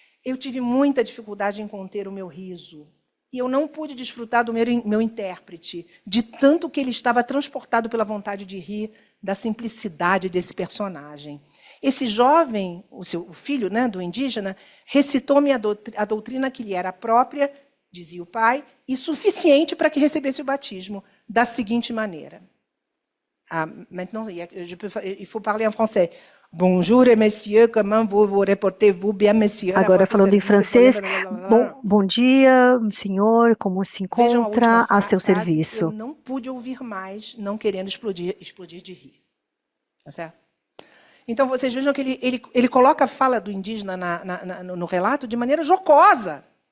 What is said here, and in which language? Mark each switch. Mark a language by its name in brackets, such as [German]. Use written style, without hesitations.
[Portuguese] Eu tive muita dificuldade em conter o meu riso. E eu não pude desfrutar do meu intérprete, de tanto que ele estava transportado pela vontade de rir, da simplicidade desse personagem. Esse jovem, o filho, né, do indígena, recitou-me a doutrina que lhe era própria, dizia o pai, e suficiente para que recebesse o batismo, da seguinte maneira. [French] Ah, maintenant, il faut parler en français. Bonjour, messieurs, comment vous reportez-vous bien, messieurs? [Portuguese] Agora, falando em francês, bom dia, senhor, como se encontra a seu serviço? Eu não pude ouvir mais, não querendo explodir de rir. Tá certo? Então, vocês vejam que ele coloca a fala do indígena no relato de maneira jocosa.